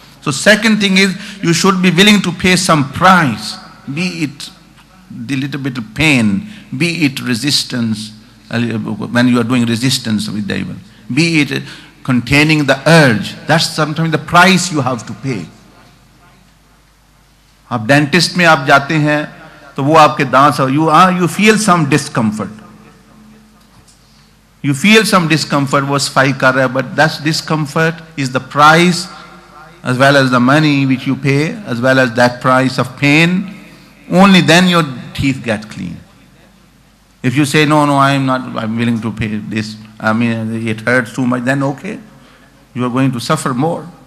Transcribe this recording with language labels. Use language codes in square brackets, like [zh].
[en] So second thing is, you should be willing to pay some price, be it the little bit of pain, be it resistance, when you are doing resistance with the evil, be it containing the urge. That's sometimes the price you have to pay. [hi] आप dentist में आप जाते हैं तो वो आपके दांत से [en] you feel some discomfort. You feel some discomfort, [hi] वो सफाई कर रहा है, [en] but that discomfort is the price as well as the money which you pay, as well as that price of pain. Only then your teeth get clean. If you say, no, I'm willing to pay this, it hurts too much, then okay, you are going to suffer more.